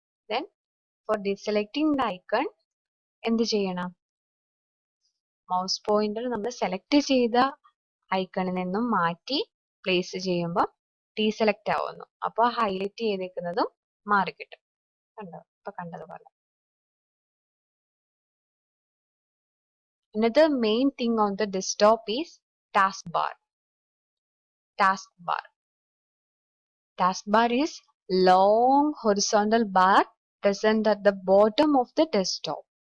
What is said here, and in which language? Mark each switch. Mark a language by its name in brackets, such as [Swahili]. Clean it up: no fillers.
[English] Then for deselecting the icon [Malayalam] എന്ത് ചെയ്യണം? Mouse pointer നമ്മൾ സെലക്ട് ചെയ്ത ഐക്കണിൽ നിന്നും മാറ്റി പ്ലേസ് ചെയ്യുമ്പോൾ ഡീസെലക്ട് ആവുന്നു. അപ്പോൾ ഹൈലൈറ്റ് ചെയ്തേക്കുന്നതും മാറിക്കിട്ടും. കണ്ടോ, ഇപ്പൊ കണ്ടതുപോലെ. [English] Another main thing on the desktop is taskbar. Taskbar is long horizontal bar present at the bottom of the desktop.